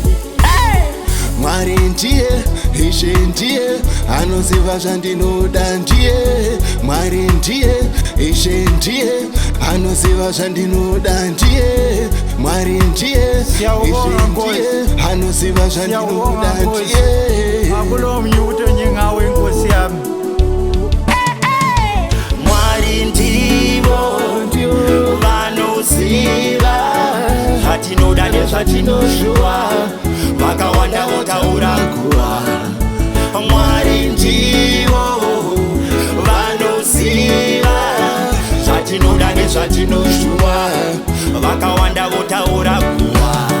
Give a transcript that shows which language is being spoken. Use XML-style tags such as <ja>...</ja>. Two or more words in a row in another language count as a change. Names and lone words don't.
<sn>Mwari ndiye ishe ndiye anoziva zvandinoda ndiye. Mwari ndiye ishe ndiye anoziva zvandinoda ndiye. Mwari ndiye ishe ndiye anoziva zvandinoda ndiye.</sn> <zu>akulo munye umuntu njengawe nkosi yami.</zu> <sn>Mwari ndivo vanoziva zvatinoda nezvatinoshuva, vakawanda votaura kuwara. Mwari ndivo vanoziva zvatinoda nezvatinoshuva, vakawanda votaura kuwara.</sn>